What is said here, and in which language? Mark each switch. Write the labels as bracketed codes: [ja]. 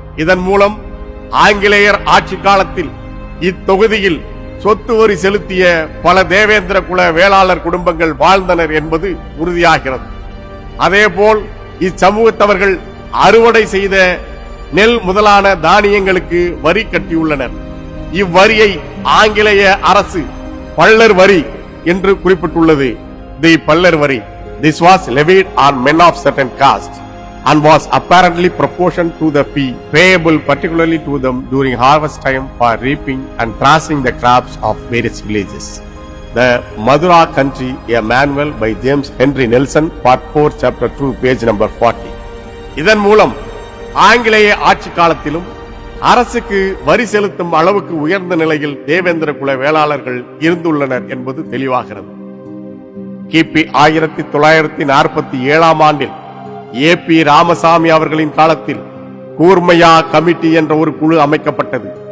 [ta] இதன் மூலம் ஆங்கிலேயர் ஆட்சி காலத்தில் இத்தொகுதியில் சொத்து வரி செலுத்திய பல தேவேந்திர குல வேளாளர் குடும்பங்கள் வாழ்ந்தனர் என்பது உறுதியாகிறது. அதேபோல் இச்சமூகத்தவர்கள் அறுவடை செய்த நெல் முதலான தானியங்களுக்கு வரி கட்டியுள்ளனர். இவ்வரியை ஆங்கிலேய அரசு பள்ளர் வரி என்று குறிப்பிட்டுள்ளது. தி பள்ளர் வரி. [en] This was levied on men of certain caste and was apparently proportioned to the fee payable particularly to them during harvest time for reaping and thrashing the crops of various villages. The Madura Country, a manual by James Henry Nelson, Part 4, Chapter 2, page number 40. [ta] இதன் மூலம் ஆங்கிலேய ஆட்சி காலத்திலும் அரசுக்கு வரி செலுத்தும் அளவுக்கு உயர்ந்த நிலையில் தேவேந்திர குல வேளாளர்கள் இருந்துள்ளனர் என்பது தெளிவாகிறது. கிபி 1947 ஆண்டில் ஏபி ராமசாமி அவர்களின் காலத்தில் கூர்மையா கமிட்டி என்ற ஒரு குழு அமைக்கப்பட்டது.